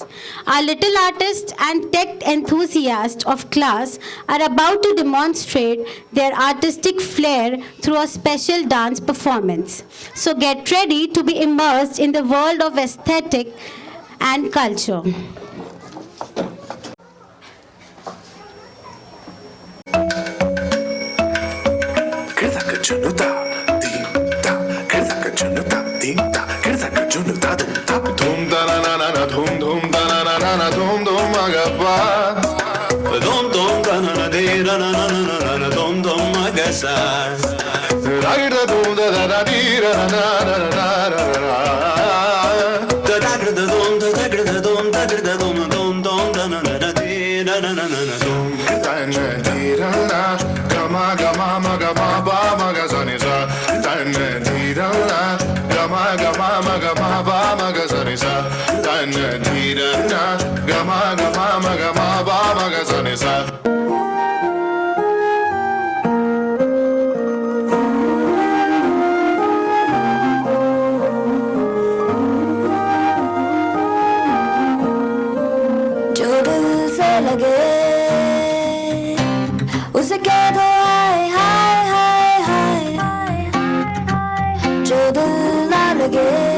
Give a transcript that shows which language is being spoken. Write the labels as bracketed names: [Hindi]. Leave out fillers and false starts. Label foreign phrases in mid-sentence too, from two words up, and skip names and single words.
[English] Our little artists and tech enthusiasts of class are about to demonstrate their artistic flair through a special dance performance. So get ready to be immersed in the world of aesthetic and culture. Dhum da na na na na dhum dhum da na na na na dhum dhum agappa dhum dhum da na na de na na na na na na dhum dhum agasa ra da dhum da da da di ra na na na na na da da da dhum da da da dhum da da dhum dhum dhum da na na na di na na na na na dhum da na di ra na gama gama ma gama ba ma ga sa ni sa da na di ra na gama gama ma gama ba ma ga sa ni sa da na di ra na gama gama ma gama ba ma ga sa ni sa. [Hindi] जो दिल से लगे उसे कह दो हाय हाय हाय हाय जो दिल ना लगे